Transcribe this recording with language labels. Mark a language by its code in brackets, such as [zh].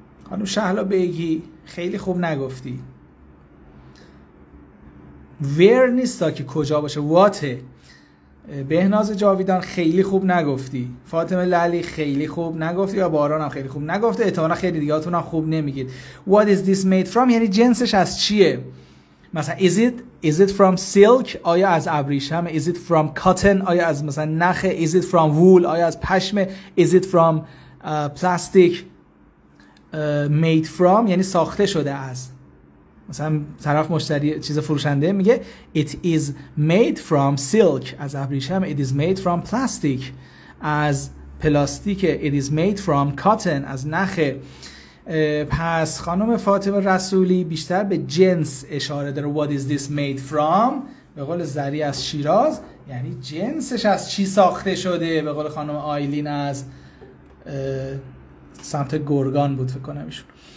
[fa] خانم شهلا بیگی خیلی خوب نگفتی. where نیستا که کجا باشه، واته. بهناز جاویدان خیلی خوب نگفتی. فاطمه لعلی خیلی خوب نگفتی. یا باران هم خیلی خوب نگفته. احتمالا خیلی دیگه هاتون هم خوب نمیگید. [en] what is this made from [fa] یعنی جنسش از چیه؟ [en] مثلا is it from silk؟ [fa] آیا از ابریشم؟ [en] is it from cotton؟ [fa] آیا از مثلا نخه؟ [en] is it from wool؟ [fa] آیا از پشم؟ [en] is it from plastic؟ made from [fa] یعنی ساخته شده از. مثلا طرف مشتری چیز فروشنده میگه [en] it is made from silk، [fa] از ابریشم. [en] it is made from plastic، [fa] از پلاستیک. [en] it is made from cotton، [fa] از نخه. پس خانم فاطمه رسولی بیشتر به جنس اشاره داره. [en] what is this made from [fa] به قول زری از شیراز یعنی جنسش از چی ساخته شده. به قول خانم آیلین از سمت گرگان بود فکر کنم ایشون.